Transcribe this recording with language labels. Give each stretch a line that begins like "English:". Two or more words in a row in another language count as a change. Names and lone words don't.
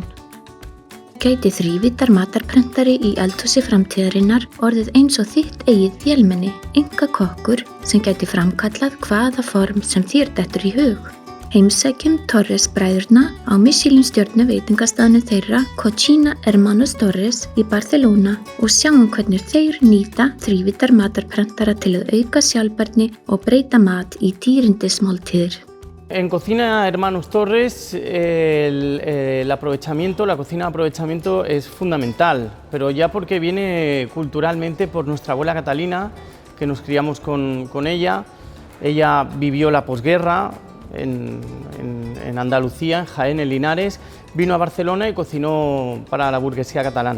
Icelandic: Gæti þrívíddar matarprentari í eldhúsi framtíðarinnar orðið eins og þitt eigið vélmenni, einkakokkur sem gæti framkallað hvaða form sem þér dettur í hug? Heimsækjum Torres-bræðurna á Michelin-stjörnu veitingastaðnum þeirra Cocina Hermanos Torres í Barcelona og sjáum hvernig þeir nýta þrívíddar matarprentara til að auka sjálfbærni og breyta mat í dýrindismáltíðir.
Spanish: En Cocina Hermanos Torres la cocina de aprovechamiento es fundamental, pero ya porque viene culturalmente por nuestra abuela Catalina, que nos criamos con ella. Ella vivió la posguerra en Andalucía, en Jaén, en Linares, vino a Barcelona y cocinó para la burguesía catalana.